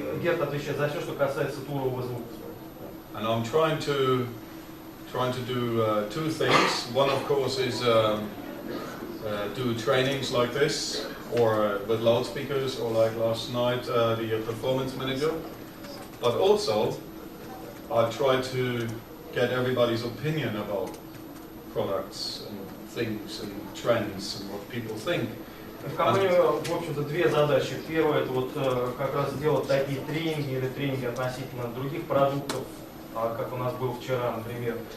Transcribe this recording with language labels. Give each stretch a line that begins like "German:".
Russian: И Герт отвечает за все, что касается турового звука.
English: And I'm trying to do two things. One, of course, is do trainings like this, or with loudspeakers, or like last night, the performance manager. But also, I try to get everybody's opinion about products and things and trends and what people think.
Russian: В компании, в общем-то, две задачи. Первая, это вот как раз сделать такие тренинги или тренинги относительно других продуктов, как у нас был вчера, например.